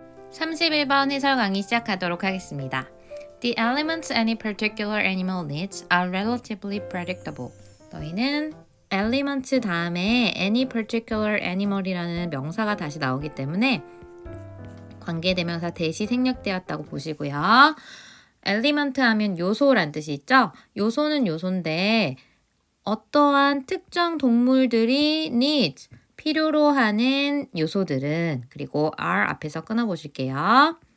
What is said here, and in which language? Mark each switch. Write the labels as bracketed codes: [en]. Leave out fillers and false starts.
[ko] 31번 해설 강의 시작하도록 하겠습니다. [en] The elements any particular animal needs are relatively predictable. [ko] 너희는 elements 다음에 any particular animal이라는 명사가 다시 나오기 때문에 관계대명사 대시 생략되었다고 보시고요. element 하면 요소란 뜻이 있죠? 요소는 요소인데 어떠한 특정 동물들이 needs, 필요로 하는 요소들은 그리고 are 앞에서 끊어보실게요.